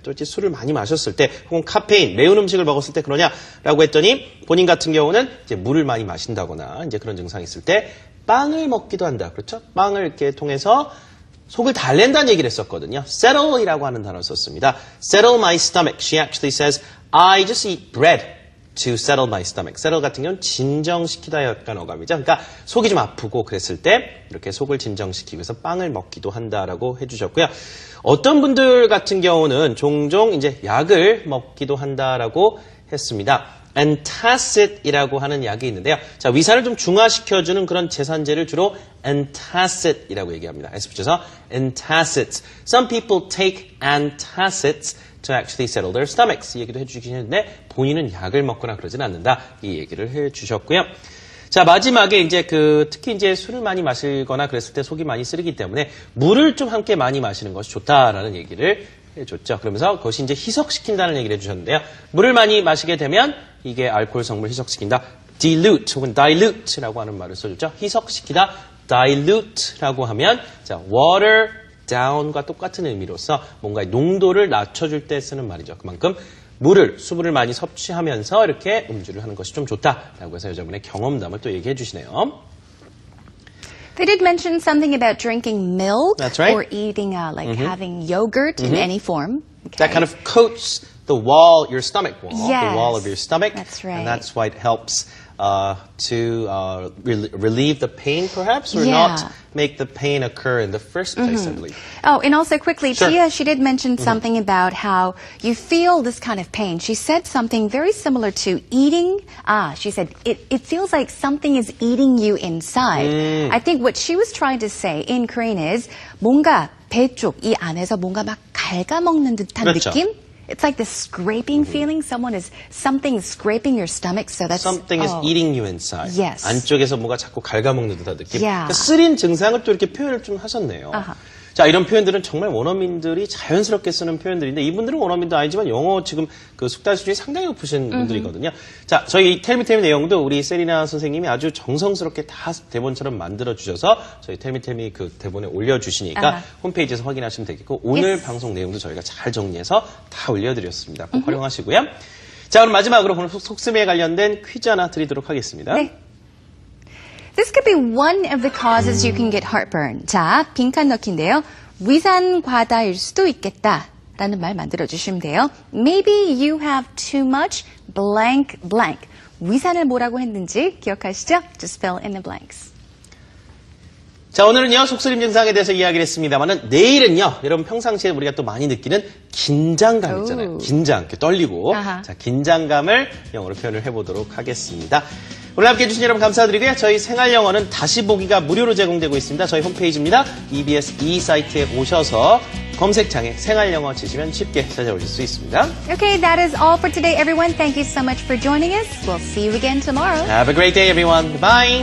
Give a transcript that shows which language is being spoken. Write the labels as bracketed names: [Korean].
[Korean] 또 이제 술을 많이 마셨을 때 혹은 카페인, 매운 음식을 먹었을 때 그러냐라고 했더니 본인 같은 경우는 이제 물을 많이 마신다거나 이제 그런 증상이 있을 때 빵을 먹기도 한다. 그렇죠? 빵을 이렇게 통해서 속을 달랜다는 얘기를 했었거든요. settle이라고 하는 단어를 썼습니다. [English] settle my stomach. She actually says, I just eat bread to settle my stomach. [Korean] settle 같은 경우는 진정시키다 약간 어감이죠. 그러니까 속이 좀 아프고 그랬을 때 이렇게 속을 진정시키기 위해서 빵을 먹기도 한다라고 해주셨고요. 어떤 분들 같은 경우는 종종 이제 약을 먹기도 한다라고 했습니다. antacid이라고 하는 약이 있는데요. 자, 위산을 좀 중화시켜주는 그런 제산제를 주로 antacid이라고 얘기합니다. S 붙여서 [English] antacids. Some people take antacids to actually settle their stomachs. [Korean] 이 얘기도 해주시긴 했는데 본인은 약을 먹거나 그러진 않는다. 이 얘기를 해주셨고요. 자, 마지막에 이제 특히 이제 술을 많이 마시거나 그랬을 때 속이 많이 쓰리기 때문에 물을 좀 함께 많이 마시는 것이 좋다라는 얘기를 해줬죠. 그러면서 그것이 이제 희석시킨다는 얘기를 해주셨는데요. 물을 많이 마시게 되면 이게 알코올 성분을 희석시킨다. dilute 혹은 dilute라고 하는 말을 써줬죠. 희석시키다. dilute라고 하면 자, water down과 똑같은 의미로서 뭔가 농도를 낮춰줄 때 쓰는 말이죠. 그만큼 수분을 많이 섭취하면서 이렇게 음주를 하는 것이 좀 좋다라고 해서 여자분의 경험담을 또 얘기해 주시네요. [English] They did mention something about drinking milk. That's right. Or eating, like having yogurt in any form. Okay. That kind of coats the wall, your stomach wall, Yes. the wall of your stomach. That's right. And that's why it helps to relieve the pain, perhaps, or Yeah. not make the pain occur in the first place, I believe. Oh, and also quickly, Sure. Tia, she did mention something about how you feel this kind of pain. She said something very similar to eating. She said it feels like something is eating you inside. I think what she was trying to say in Korean is [Korean] 뭔가 배 쪽, 이 안에서 뭔가 막 갉아먹는 듯한 그렇죠. 느낌? [English] It's like this scraping feeling. Something is scraping your stomach. So that's Something is eating you inside. Yes. [Korean] 안쪽에서 뭔가 자꾸 갉아먹는 듯한 느낌. [English] Yeah. [Korean] 그러니까 쓰린 증상을 또 이렇게 표현을 좀 하셨네요. 아하. 자, 이런 표현들은 정말 원어민들이 자연스럽게 쓰는 표현들인데 이분들은 원어민도 아니지만 영어 지금 그 숙달 수준이 상당히 높으신 분들이거든요. 자, 저희 텔미텔미 내용도 우리 세리나 선생님이 아주 정성스럽게 다 대본처럼 만들어 주셔서 저희 텔미텔미 그 대본에 올려주시니까 아하. 홈페이지에서 확인하시면 되겠고 오늘 [English] Yes. [Korean] 방송 내용도 저희가 잘 정리해서 다 올려드렸습니다. 꼭 활용하시고요. 자, 그럼 마지막으로 오늘 속쓰미에 관련된 퀴즈 하나 드리도록 하겠습니다. 네. [English] This could be one of the causes you can get heartburn. [Korean] 자, 빈칸 넣기인데요. 위산 과다일 수도 있겠다. 라는 말 만들어 주시면 돼요. [English] Maybe you have too much blank blank. [Korean] 위산을 뭐라고 했는지 기억하시죠? [English] Just fill in the blanks. [Korean] 자, 오늘은요, 속쓰림 증상에 대해서 이야기를 했습니다만은, 내일은요, 여러분 평상시에 우리가 또 많이 느끼는 긴장감 있잖아요. 오. 긴장, 이렇게 떨리고. 아하. 자, 긴장감을 영어로 표현을 해보도록 하겠습니다. 오늘 함께 해주신 여러분 감사드리고요. 저희 생활영어는 다시 보기가 무료로 제공되고 있습니다. 저희 홈페이지입니다. EBS 사이트에 오셔서 검색창에 생활영어 치시면 쉽게 찾아오실 수 있습니다. [English] Okay, that is all for today, everyone. Thank you so much for joining us. We'll see you again tomorrow. Have a great day, everyone. Bye.